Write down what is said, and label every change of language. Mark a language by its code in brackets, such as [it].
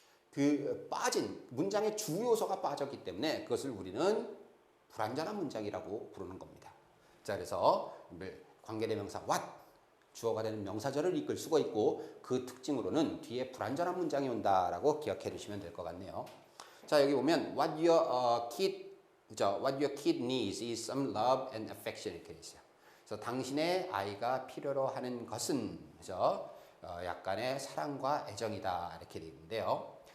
[ko] 그 빠진 문장의 주 요소가 빠졌기 때문에 그것을 우리는 불완전한 문장이라고 부르는 겁니다. 자, 그래서 관계대명사 what 주어가 되는 명사절을 이끌 수가 있고 그 특징으로는 뒤에 불완전한 문장이 온다라고 기억해 두시면 될 것 같네요. 자, 여기 보면 [en] what your kid needs is some love and affection [ko] 이렇게 있어요. 그래서 당신의 아이가 필요로 하는 것은, 그죠? 약간의 사랑과 애정이다 이렇게 되어 있는데요.